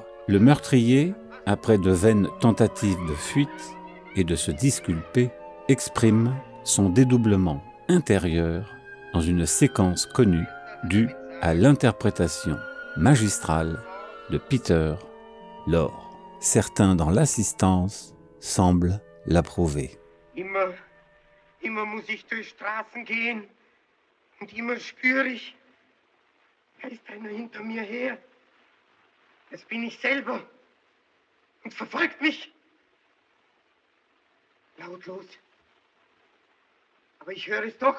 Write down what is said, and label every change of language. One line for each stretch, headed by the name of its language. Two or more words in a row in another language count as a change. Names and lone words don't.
French: Le meurtrier, après de vaines tentatives de fuite et de se disculper, exprime son dédoublement intérieur dans une séquence connue due à l'interprétation magistrale de Peter Lorre. Certains dans l'assistance semblent l'approuver.
German: Immer muss ich durch Straßen gehen und immer spüre ich, da ist einer hinter mir her. Das bin ich selber und verfolgt mich. Lautlos. Aber ich höre es doch.